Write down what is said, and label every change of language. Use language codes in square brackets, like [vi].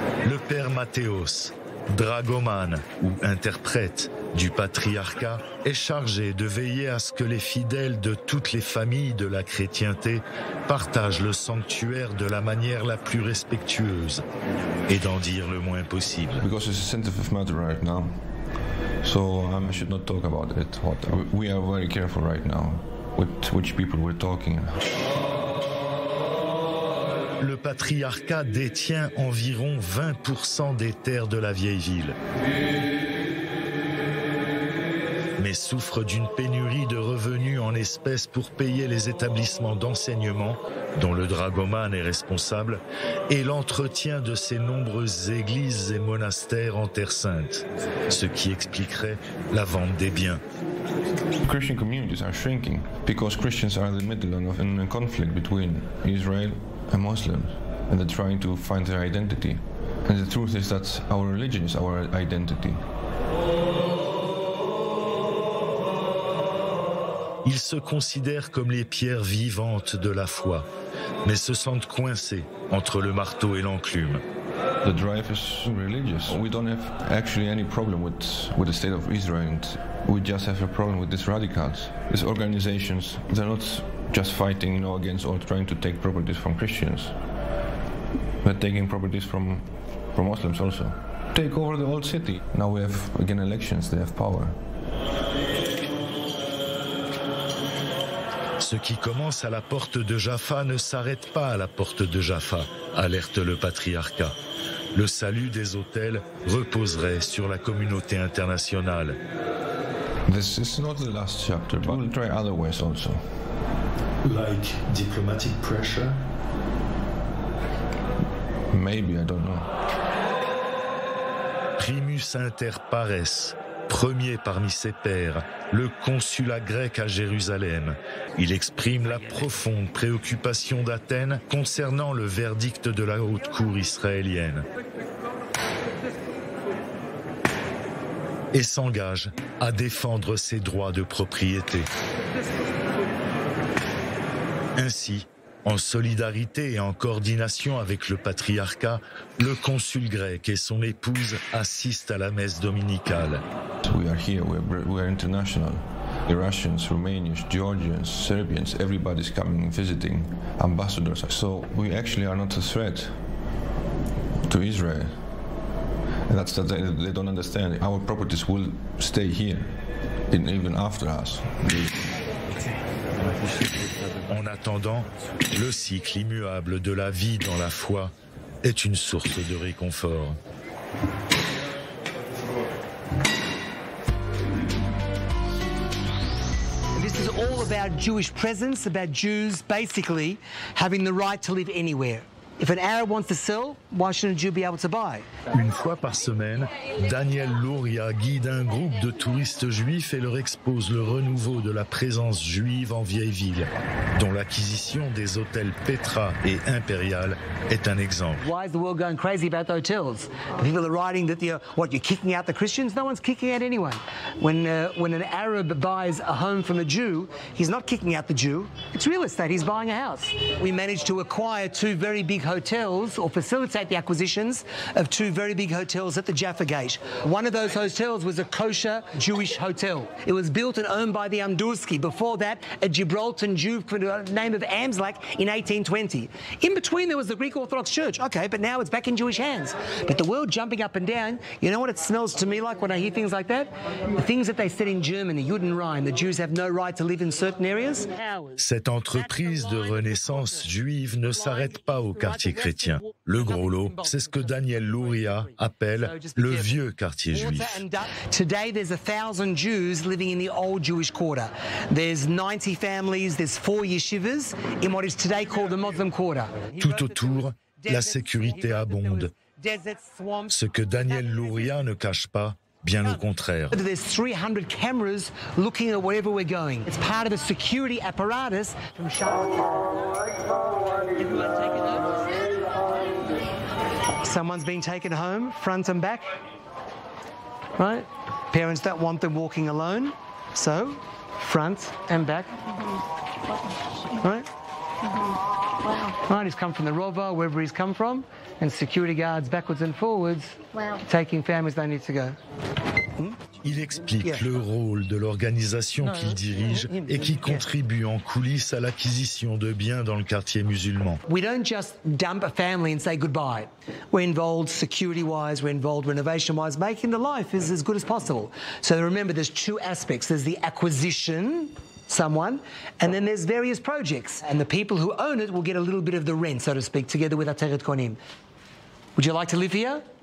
[fr] Le père Mathéos, dragomane ou interprète du patriarcat, est chargé de veiller à ce que les fidèles de toutes les familles de la chrétienté partagent le sanctuaire de la manière la plus respectueuse et d'en dire le moins possible. [en] Because it's a sensitive matter right now, so I should not talk about it. We are very careful right now with which people we're talking. [fr] Le patriarcat détient environ 20% des terres de la vieille ville, mais souffre d'une pénurie de revenus en espèces pour payer les établissements d'enseignement, dont le dragomane est responsable, et l'entretien de ses nombreuses églises et monastères en Terre Sainte, ce qui expliquerait la vente des biens. [en] Christian communities are shrinking because Christians are in the middle of a conflict between Israel and Muslims, and they're trying to find their identity. And the truth is that our religion is our identity. [fr] Ils se considèrent comme les pierres vivantes de la foi, mais se sentent coincés entre le marteau et l'enclume. [en] The drive is religious. We don't have actually any problem with the state of Israel. We just have a problem with these radicals. These organizations, they're not just fighting, against or trying to take properties from Christians. They're taking properties from Muslims also. Take over the old city. Now we have, again, elections, they have power. [fr] Ce qui commence à la porte de Jaffa ne s'arrête pas à la porte de Jaffa, alerte le patriarcat. Le salut des autels reposerait sur la communauté internationale. [en] This is not the last chapter, but we'll try other ways also. Like diplomatic pressure? Maybe, I don't know. [la] Primus inter pares, [fr] premier parmi ses pairs, le consulat grec à Jérusalem. Il exprime la profonde préoccupation d'Athènes concernant le verdict de la haute cour israélienne et s'engage à défendre ses droits de propriété. Ainsi, en solidarité et en coordination avec le patriarcat, le consul grec et son épouse assistent à la messe dominicale. [en] We are here, we are international. Russians, Romanians, Georgians, Serbians, everybody's coming visiting, ambassadors. So we actually are not a threat to Israel. And that's that they don't understand. Our properties will stay here, even after us. [fr] En attendant, le cycle immuable de la vie dans la foi est une source de réconfort. [en] This is all about Jewish presence, about Jews basically having the right to live anywhere. If an Arab wants to sell, why shouldn't a Jew be able to buy? [fr] Une fois par semaine, Daniel Louria guide un groupe de touristes juifs et leur expose le renouveau de la présence juive en vieille ville, dont l'acquisition des hôtels Petra et Impérial est un exemple. [en] Why is the world going crazy about the hotels? People are writing that you're kicking out the Christians? No one's kicking out anyone. When an Arab buys a home from a Jew, he's not kicking out the Jew. It's real estate. He's buying a house. We managed to acquire two very big hotels, or facilitate the acquisitions of two very big hotels at the Jaffa Gate. One of those hotels was a kosher Jewish hotel. It was built and owned by the Amdurski. Before that, a Gibraltar Jew by the name of Amslak in 1820. In between, there was the Greek Orthodox Church. Okay, but now it's back in Jewish hands. But the world jumping up and down, you know what it smells to me like when I hear things like that? The things that they said in Germany, Juden Rhein, the Jews have no right to live in certain areas. [fr] Cette entreprise de renaissance juive ne s'arrête pas au quartier chrétien. Le gros lot, c'est ce que Daniel Louria appelle le vieux quartier juif. [en] Today there's 1,000 Jews living in the old Jewish quarter. There's 90 families, there's 4 yeshivas in what is today called the Muslim quarter. [fr] Tout autour, la sécurité abonde. Ce que Daniel Louria ne cache pas, bien au contraire. [en] There's 300 cameras looking at wherever we're going. It's part of a security apparatus from Someone's being taken home, front and back, right? Parents don't want them walking alone, so front and back, right? Right, he's come from the Rova, wherever he's come from, and security guards backwards and forwards, taking families they need to go. [fr] Il explique le rôle de l'organisation qu'il dirige et qui contribue en coulisses à l'acquisition de biens dans le quartier musulman. [en] We don't just dump a family and say goodbye. We're involved security-wise, we're involved renovation-wise, making the life as good as possible. So remember, there's 2 aspects. There's the acquisition, someone, and then there's various projects. And the people who own it will get a little bit of the rent, so to speak, together with Ateret Konim. Would you like to live here?